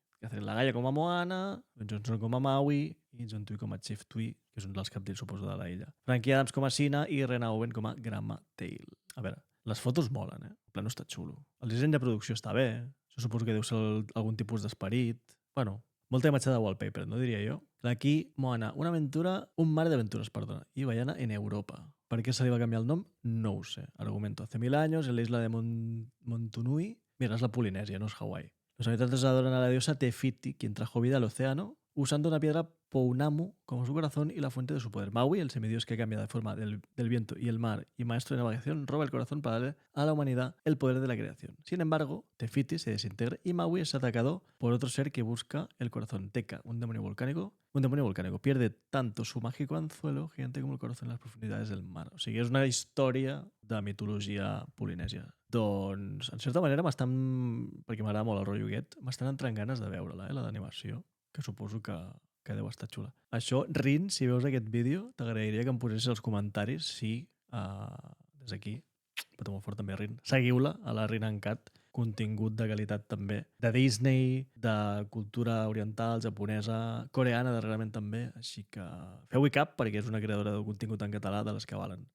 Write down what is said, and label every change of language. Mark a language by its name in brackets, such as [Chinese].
[Catalan] Catherine Lagaya com a Moana, Dwayne Johnson com a Maui i John Tui com a Chief Tui, que és un dels capdells, suposo, de l'illa. Frankie Adams com a Sina i Rena Owen com a Grandma Tail. A veure, les fotos molen, El plano està xulo. El disseny de producció està bé. Això suposo que deu ser algun tipus d'esperit. Bueno, molta imatge de wallpaper, no diria jo. Aquí, Moana, un mar d'aventures, perdona, [Spanish] y Baiana en Europa. ¿Por qué se le iba a cambiar el nombre? [Catalan] No ho sé. [Spanish] Argumento. Hace 1000 años, en la isla de Montunui, mira, es la Polinesia, no es Hawái. Los habitantes adoran a la diosa Tefiti, quien trajo vida al océano, usando una piedra Pounamu como su corazón y la fuente de su poder. Maui, el semidios que cambia de forma del viento y el mar y maestro de navegación, roba el corazón para darle a la humanidad el poder de la creación. Sin embargo, Tefiti se desintegra y Maui es atacado por otro ser que busca el corazón. Teka, un demonio volcánico, pierde tanto su mágico anzuelo gigante como el corazón en las profundidades del mar. [Catalan] O sigui, és una història de mitologia polinèsia. Doncs, en certa manera, perquè m'agrada molt el rotllo aquest, m'estan entrant ganes de veure-la, la d'animació, que suposo que deu estar xula. Això, Rin, si veus aquest vídeo, t'agrairia que em posessis els comentaris si, des d'aquí, però molt fort també, Rin, seguiu-la a la Rin Cat, contingut de qualitat també, de Disney, de cultura oriental, japonesa, coreana darrerament també, així que feu-hi cap perquè és una creadora de contingut en català de les que valen.